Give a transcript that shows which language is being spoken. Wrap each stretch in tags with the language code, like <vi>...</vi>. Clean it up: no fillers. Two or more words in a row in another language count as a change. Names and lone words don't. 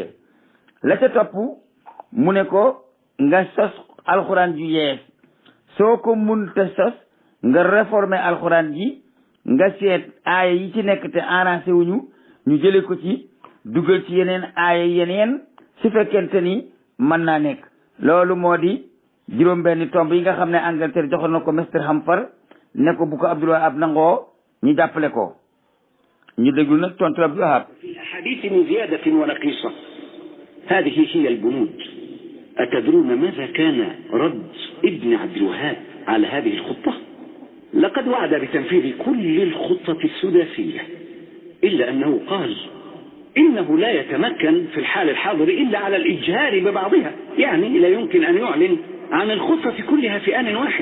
<wo>la ca topp mu ne ko nga sos alxuraan ju yees, soo ko munta sos nga réformer alxuraan ji, nga seet aaya yi ci nekk te arrangé wuñu ñu jële ko ci dugal ci yeneen aaya yeneen su fekkente ni mën naa nekk. loolu moo di juróom benn tomb yi nga xam ne Angleterre joxoon na ko Mr Hampar ne ko bu ko Abdul Wahab nangoo ñu jàppale ko. ñu déglu nag tontu Abdul Wahab.</wo> <ar>في حديث من زيادة ونقيصة هذه هي البنود. أتدرون ماذا كان رد ابن عبد الوهاب على هذه الخطة؟ لقد وعد بتنفيذ كل الخطة السداسية، إلا أنه قال إنه لا يتمكن في الحال الحاضر إلا على الإجهار ببعضها، يعني لا يمكن أن يعلن عن الخطة كلها في آن واحد.</ar>